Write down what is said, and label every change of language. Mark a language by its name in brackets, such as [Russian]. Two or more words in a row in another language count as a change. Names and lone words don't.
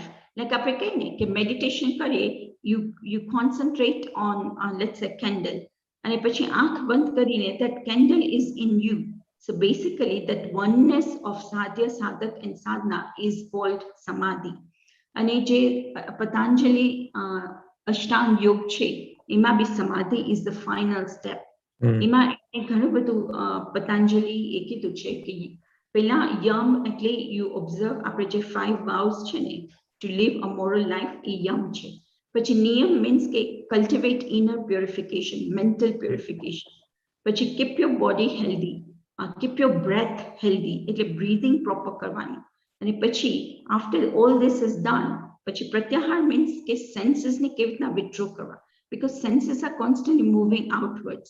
[English] Like [Gujarati] ape meditation kare, [English] you concentrate on let's say candle, and [Gujarati] પછી આંખ બંધ કરીને [English] that candle is in you. So basically that oneness of sadhya, sadhak, and sadhana is called samadhi. And [Gujarati] je Patanjali Ashtang Yog che, એમાં બી [English] samadhi is the final step. [Gujarati] Ima ઘણું બધું Patanjali એ કીધું છે કે પેલા yam એટલે [English] you observe [Gujarati] આપણે જે 5 vows છે ને [English] to live a moral life [Gujarati] એ yam છે. પછી નિયમ [English] means કે cultivate inner purification, mental purification. પછી keep your body healthy, keep your breath healthy, એટલે breathing proper કરવાની. And after all this is done, pratyahar means ke senses [Gujarati] ને કેવીતના [English] withdraw karwa, because senses are constantly moving outwards.